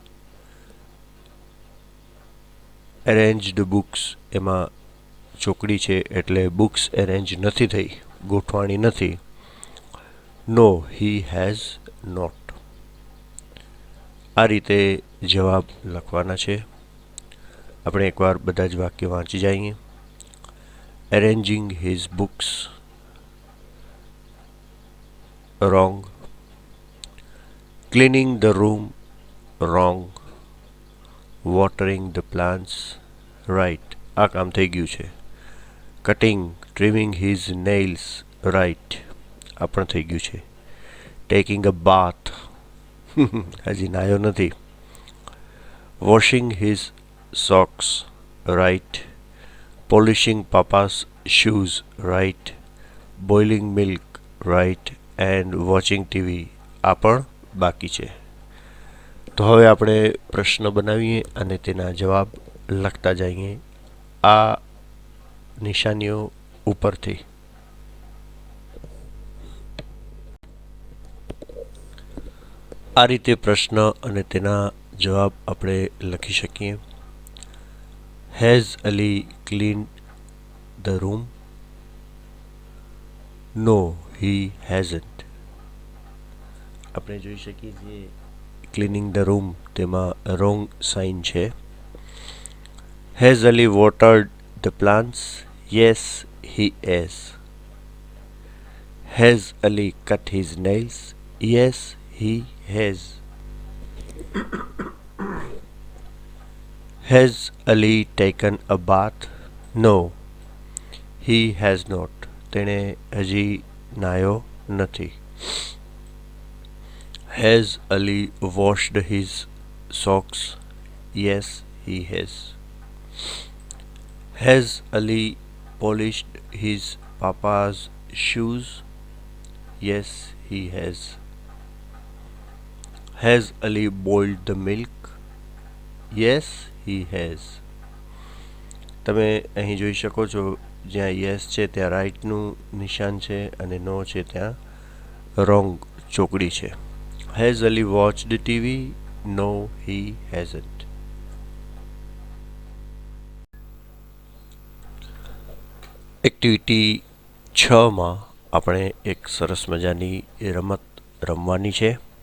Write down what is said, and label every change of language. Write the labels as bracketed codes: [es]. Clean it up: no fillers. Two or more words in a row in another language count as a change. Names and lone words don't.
[en] arranged books [gu] એમાં ચોકડી છે એટલે [en] books arrange [gu] નથી થઈ, ગોઠવાણી નથી. [en] No, he has not. [gu] આ રીતે જવાબ લખવાના છે. આપણે એકવાર બધા જ વાક્ય વાંચી જઈએ. [en] Arranging his books, wrong. Cleaning the room, wrong. Watering the plants, right. [gu] આ કામ થઈ ગયું છે. [en] Cutting, trimming his nails, right. [gu] આ પણ થઈ ગયું છે. [en] Taking a bath, [gu] હજી નાયો નથી. [en] Washing his socks, right. Polishing papa's shoes, right. Boiling milk, right. And watching TV, [gu] આ પણ બાકી છે. તો હવે આપણે પ્રશ્ન બનાવીએ અને તેના જવાબ લખતા જઈએ આ નિશાનીઓ ઉપરથી. આ રીતે પ્રશ્ન અને તેના જવાબ આપણે લખી શકીએ. [en] Has Ali clean the room? નો, he hasn't. [gu] આપણે જોઈ શકીએ છીએ [en] cleaning the room [gu] તેમાં [en] wrong sign [gu] છે. [en] Has Ali watered the plants? યસ, he has. Has Ali cut his nails? યસ, he has. Has Ali taken a bath? નો, he has not. [gu] તેણે હજી નાયો નથી. [en] Has Ali washed his socks? યસ, he has. Has Ali polished his papa's shoes? યસ, he has. Has Ali boiled the milk? યસ, he has. [gu] તમે અહીં જોઈ શકો છો જ્યાં યસ છે ત્યાં રાઈટનું નિશાન છે અને નો છે ત્યાં રોંગ ચોકડી છે. [en] Has Ali watched TV? No, he hasn't. [gu] એક્ટિવિટી 6માં આપણે એક સરસ મજાની રમત રમવાની છે.